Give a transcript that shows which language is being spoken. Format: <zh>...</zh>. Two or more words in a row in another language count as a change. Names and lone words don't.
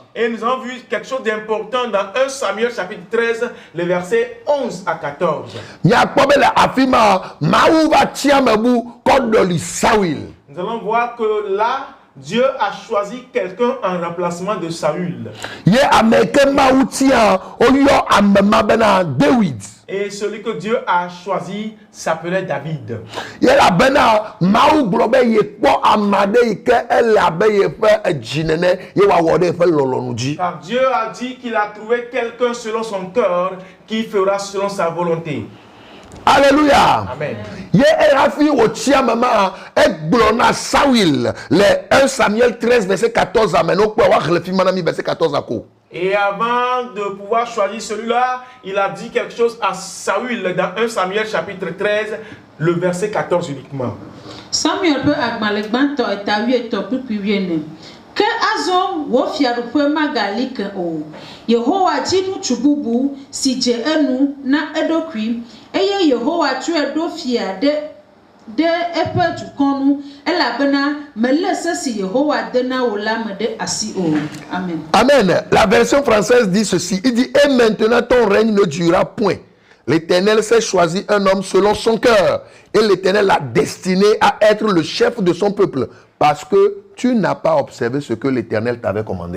<fr>Et nous avons vu quelque chose d'important dans 1 Samuel chapitre 13, les versets 11 à 14.</fr> <ee>Miakpɔ be le afi ma Mawu va tsi amebu kɔ ɖɔli Saul.</ee> <fr>Nous allons voir que là, Dieu a choisi quelqu'un en remplacement de Saül.</fr> <ee>Ye ame ke Mawu tia oyɔ ame ma bena David.</ee> <fr>Et celui que Dieu a choisi s'appelait David.</fr> <ee>Ye labena Mawu gblɔ be yekpɔ ame aɖe yi ke ele abe yeƒe edzi nene ye wòawɔ ɖe yeƒe lɔlɔ̃nu dzi.</ee> <fr>Car Dieu a dit qu'il a trouvé quelqu'un selon son cœur qui fera selon sa volonté. Alléluia. Amen.</fr> <ee>Ye hafi wòtsi ame ma egblɔ na Saul le 1 Samuel 13 verset 14 ame no kpɔ woaxlẽ fi ma na mi verset 14 ko.</ee> <fr>Et avant de pouvoir choisir celui-là, il a dit quelque chose à Saül dans 1 Samuel chapitre 13, le verset 14 uniquement.</fr> <ee>Samuel ƒe agbalẽ gbãtɔ etawietɔ kpukpui 14. Ke azɔ wo fiaɖuƒe magali ke o. Yehowa dzi ŋutsu bubu si dze enu na eɖokui, eye Yehowa tsɔe ɖo fia ɖe eƒe dukɔnu, elabena melé se si Yehowa de na wo la me ɖe asi o. Amen. Amen.</ee> <fr>La version française dit ceci. Il dit, et maintenant ton règne ne durera point. L'Éternel s'est choisi un homme selon son cœur. Et l'Éternel l'a destiné à être le chef de son peuple. Parce que tu n'as pas observé ce que l'Éternel t'avait commandé.</fr>